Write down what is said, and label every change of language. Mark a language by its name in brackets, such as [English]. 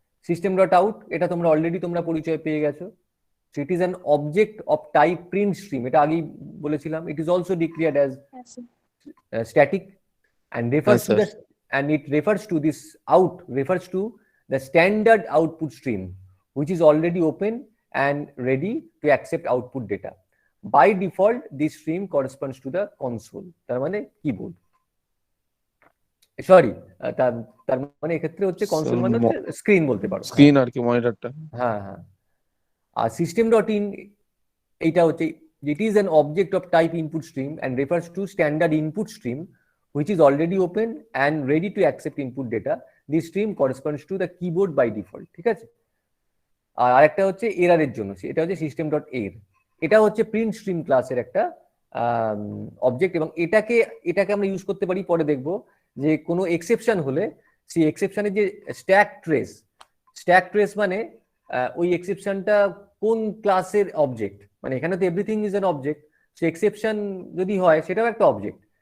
[Bangla] System dot out, এটা তোমরা already তোমরা পরিচয় পেয়ে গেছো। [English] So it is an object of type print stream. [Bangla] এটা আগেই বলেছিলাম। [English] It is also declared as static and refers to sir. it refers to this out refers to the standard output stream which is already open and ready to accept output data. By default, this stream corresponds to the console. [Bangla] তার মানে keyboard. Sorry, তার মানে এক্ষেত্রে হচ্ছে console মানে হচ্ছে screen বলতে পারো, স্ক্রিন আর কি, মনিটরটা। হ্যাঁ হ্যাঁ। আর সিস্টেম ডট ইন এইটা হচ্ছে, [English] it is an object of type input stream and refers to standard input stream which is already open and ready to accept input data. This stream corresponds to the keyboard by default. [Bangla] ঠিক আছে? আর আরেকটা হচ্ছে এরারের জন্য, এটা হচ্ছে system dot এর। এটা হচ্ছে প্রিন্ট স্ট্রিম ক্লাসের একটা অবজেক্ট, এবং এটাকে আমরা ইউজ করতে পারি, পরে দেখবো যে কোনো এক্সেপশন হলে সেই এক্সেপশনের যে স্ট্যাক ট্রেস মানে ওই এক্সেপশনটা কোন ক্লাসের অবজেক্ট, মানে এখানে তো [English] everything is an object, [Bangla] say exception যদি হয় সেটাও একটা অবজেক্ট।